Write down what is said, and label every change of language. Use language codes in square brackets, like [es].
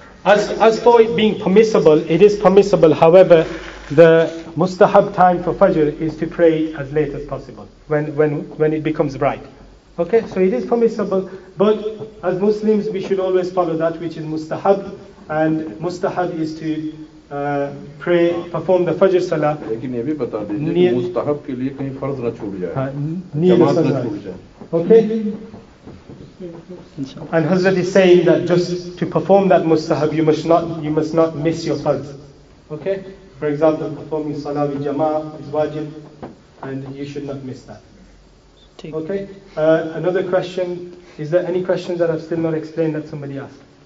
[en] As for it being permissible, it is permissible. However, the mustahab time for Fajr is to pray as late as possible, when it becomes bright. Okay, so it is permissible, but as Muslims we should always follow that which is mustahab, and mustahab is to perform the Fajr Salah. [hi] लेकिन ये भी बता दीजिए कि मुस्तहब के लिए कहीं फर्ज न छूट जाए, जमात न छूट जाए. [en] Okay? And Hazrat is saying that just to perform that mustahab, you must not miss your farz. Okay? For example, performing salah with jama'ah is wajib, and you should not miss that. Okay? Another question. Is there any questions that I've still not explained that somebody asked?